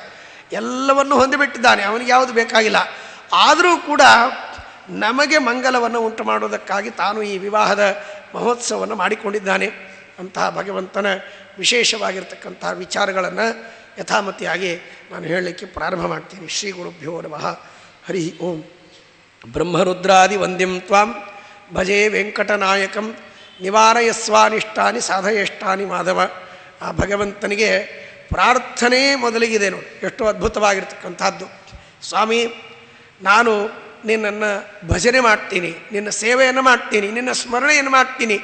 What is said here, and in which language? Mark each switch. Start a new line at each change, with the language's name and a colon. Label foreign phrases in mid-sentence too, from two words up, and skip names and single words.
Kannada: ಎಲ್ಲವನ್ನು ಹೊಂದಿಬಿಟ್ಟಿದ್ದಾನೆ, ಅವನಿಗೆ ಯಾವುದು ಬೇಕಾಗಿಲ್ಲ. ಆದರೂ ಕೂಡ ನಮಗೆ ಮಂಗಲವನ್ನು ಉಂಟು ಮಾಡೋದಕ್ಕಾಗಿ ತಾನು ಈ ವಿವಾಹದ ಮಹೋತ್ಸವವನ್ನು ಮಾಡಿಕೊಂಡಿದ್ದಾನೆ. ಅಂತಹ ಭಗವಂತನ ವಿಶೇಷವಾಗಿರ್ತಕ್ಕಂತಹ ವಿಚಾರಗಳನ್ನು ಯಥಾಮತಿಯಾಗಿ ನಾನು ಹೇಳಲಿಕ್ಕೆ ಪ್ರಾರಂಭ ಮಾಡ್ತೀನಿ.
Sanskrit: ಶ್ರೀ ಗುರುಭ್ಯೋ ನಮಃ. ಹರಿ ಓಂ. ಬ್ರಹ್ಮರುದ್ರಾದಿ ವಂದ್ಯಂ ತ್ವಾಂ ಭಜೆ ವೆಂಕಟನಾಯಕಂ ನಿವಾರಯಸ್ವಾನಿಷ್ಟಾನಿ ಸಾಧಯಷ್ಟಾನಿ ಮಾಧವ.
Kannada: ಆ ಭಗವಂತನಿಗೆ ಪ್ರಾರ್ಥನೆ ಮೊದಲಿಗಿದೆ ನೋಡಿ, ಎಷ್ಟು ಅದ್ಭುತವಾಗಿರ್ತಕ್ಕಂಥದ್ದು. ಸ್ವಾಮಿ, ನಾನು ನಿನ್ನನ್ನು ಭಜನೆ ಮಾಡ್ತೀನಿ, ನಿನ್ನ ಸೇವೆಯನ್ನು ಮಾಡ್ತೀನಿ, ನಿನ್ನ ಸ್ಮರಣೆಯನ್ನು ಮಾಡ್ತೀನಿ.